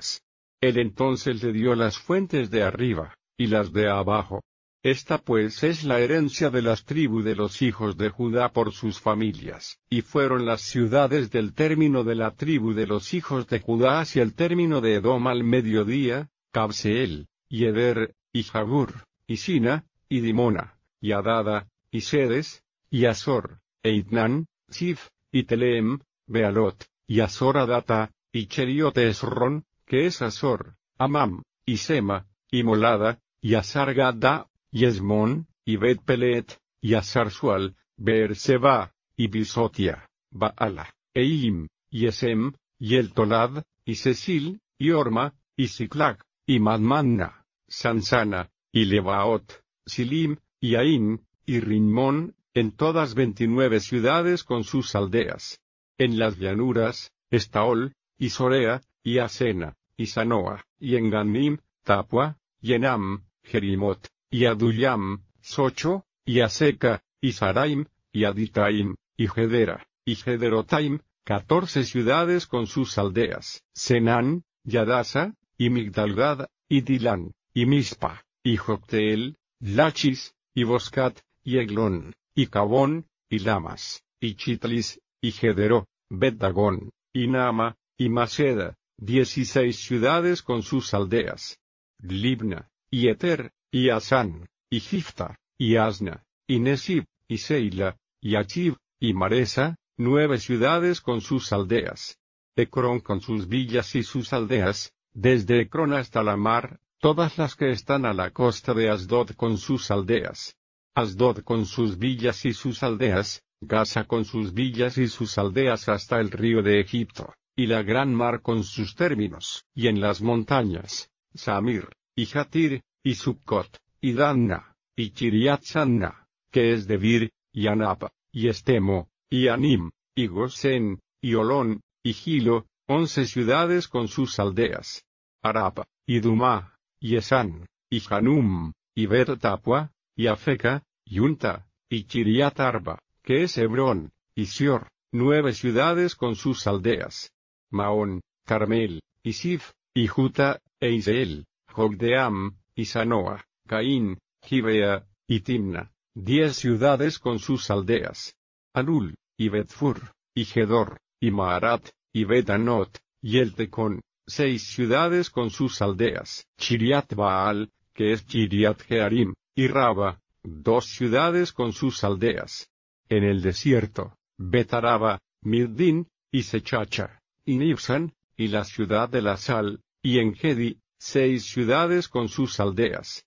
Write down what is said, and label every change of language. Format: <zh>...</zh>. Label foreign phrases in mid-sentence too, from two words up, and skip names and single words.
<es>Él entonces le dio las fuentes de arriba, y las de abajo. Esta pues es la herencia de las tribus de los hijos de Judá por sus familias. Y fueron las ciudades del término de la tribu de los hijos de Judá hacia el término de Edom al mediodía: Cabseel, y Eder, y Jabur, y Sina, y Dimona, y Adada, y Sedes, y Azor, e Itnán, Sif, y Telem, Bealot, y Azor Adata, y Cheriot Esron, que es Azor, Amam, y Sema, y Molada, y Azar Gadda, y Esmón, y Bet Pelet, y Azar-Sual, Beerseba, y Bisotia, Baala, Eim, y Esem, y El Tolad, y Cecil, y Orma, y Siclag, y Madmanna, Sansana, y Lebaot, Silim, y Ain, y Rimón, en todas 29 ciudades con sus aldeas. En las llanuras, Estaol, y Sorea, y Asena, y Sanoa, y en Ganim, Tapua, y Enam, Jerimot, y Adullam, Socho, y Aseca, y Saraim, y Aditaim, y Gedera, y Gederotaim, 14 ciudades con sus aldeas. Senán, y Adasa, y Migdalgad, y Dilán, y Mispa, y Jocteel, Lachis, y Boscat, y Eglón, y Cabón, y Lamas, y Chitlis, y Gedero, Bet-Dagón, y Nama, y Maceda, 16 ciudades con sus aldeas. Libna, y Eter, y Asán, y Gifta, y Asna, y Nesib, y Seila, y Achib, y Maresa, 9 ciudades con sus aldeas. Ecrón con sus villas y sus aldeas, desde Ecrón hasta la mar, todas las que están a la costa de Asdod con sus aldeas. Asdod con sus villas y sus aldeas, Gaza con sus villas y sus aldeas hasta el río de Egipto, y la gran mar con sus términos, y en las montañas, Samir, y Jatir, y Succot, y Danna, y Chiriat-Sanna, que es Debir, y Anapa, y Estemo, y Anim, y Gosén, y Olón, y Gilo, 11 ciudades con sus aldeas. Arapa, y Dumá, y Esán, y Hanum, y Bet-Tapua, y Afeca, y Unta, y Chiriat-Arba, que es Hebrón, y Sior, 9 ciudades con sus aldeas. Maón, Carmel, y Sif, y Juta, e Iseel, Jogdeam, y Sanoa, Caín, Gibea, y Timna, 10 ciudades con sus aldeas. Alul, y Betfur, y Gedor, y Maarat, y Betanot, y Eltecón, 6 ciudades con sus aldeas. Chiriat Baal, que es Chiriat Jearim, y Raba, 2 ciudades con sus aldeas. En el desierto, Betaraba, Mirdín, y Sechacha, y Nibsan, y la ciudad de la sal, y Engedi, 6 ciudades con sus aldeas.</es>